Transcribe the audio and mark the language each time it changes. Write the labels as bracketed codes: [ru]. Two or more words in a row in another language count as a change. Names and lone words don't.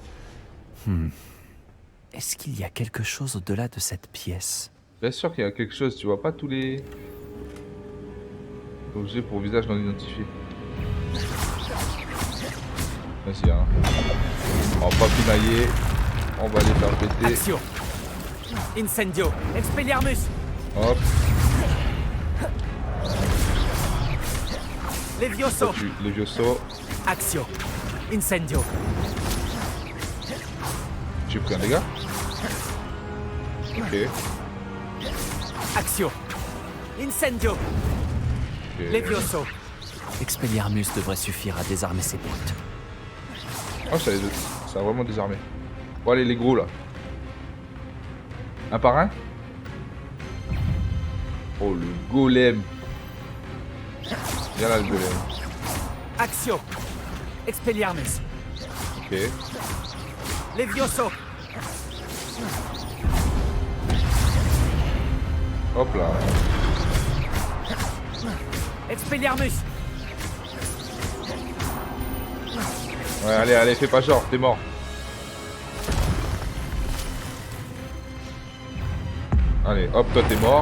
[fr] Est-ce qu'il y a quelque chose au-delà de cette pièce? Bien sûr qu'il y a quelque chose, tu vois pas tous les objets pour visage non identifié. Vas-y, hein. On va pas pinailler, on va les faire péter. Axio. Incendio. Expelliarmus. Hop, Levioso. ça tue les vieux sauts. Axio. Incendio. J'ai pris un dégât. Ok. Axio. Incendio. Ok. Levioso. Expelliarmus devrait suffire à désarmer ses brutes. Oh, ça a vraiment désarmé. Bon, allez, les gros là. Un par un. Oh, le golem. Viens là, le golem. Axio. Expelliarmus. Ok. Levioso. Hop là. Expelliarmus. Ouais, allez, fais pas genre, t'es mort. Allez, hop, toi t'es mort.